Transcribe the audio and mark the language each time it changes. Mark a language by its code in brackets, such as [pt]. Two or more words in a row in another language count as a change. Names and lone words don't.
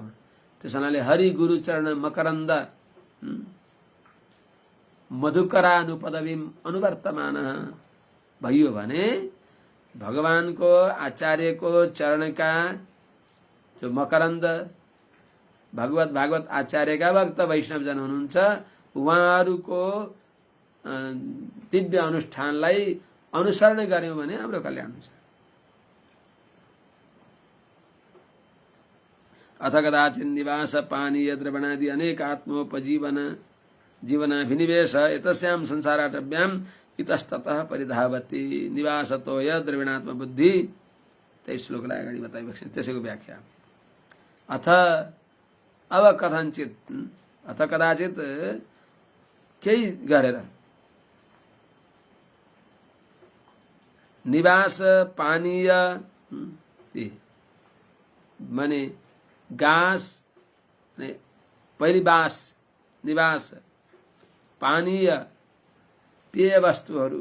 [ne] त्यस हुनाले [sa] हरि गुरु चरण मकरन्द मधुकरानुपदवीम अनुवर्तमान [ne] भइयो भने भगवानको आचार्यको चरणका जो मकरन्द भागवत आचार्यका भक्त वैष्णवजन हुनुहुन्छ, उहाँहरूको दिव्य अनुष्ठानलाई अनुसरण गर्यौं भने हाम्रो कल्याण हुन्छ। [sa] अथ कदाचित् निवास पानीय द्रवणादि अनेक जीवनाभिनिवेश एतस्यां संसाराटव्याम् इतस्ततः परिधावति। निवासतो य द्रविणात्म बुद्धि। [ne] त्यही श्लोकलाई अगाडि बताइबक्छ। त्यसैको व्याख्या। अथ अब कथनचित, [sa] अथ कदाचित [ne] केही गरेर निवास पानीय माने गास पहिली बास, निवास, पानीय पेय वस्तुहरू,